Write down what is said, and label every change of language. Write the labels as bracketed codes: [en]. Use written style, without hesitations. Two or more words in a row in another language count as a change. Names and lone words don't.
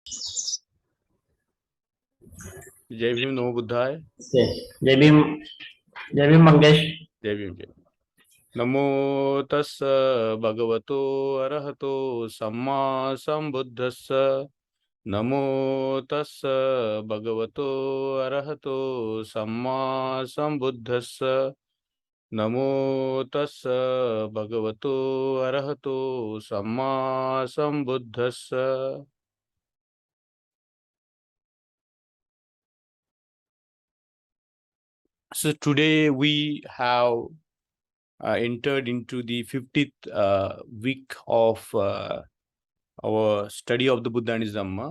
[hi] जय भीम, [pi] नमो बुद्धाय। [hi] जय भीम मंगेश। जय भीम। [pi] जय नमो तस् भगवतो अरहतो सम्मा संबुद्धस्स। नमो तस् भगवतो अरहतो सम्मा संबुद्धस्स। नमो तस् भगवतो अरहतो सम्मा संबुद्धस्स। [en] So today we have entered into the 50th week of our study of the Buddha and his Dhamma.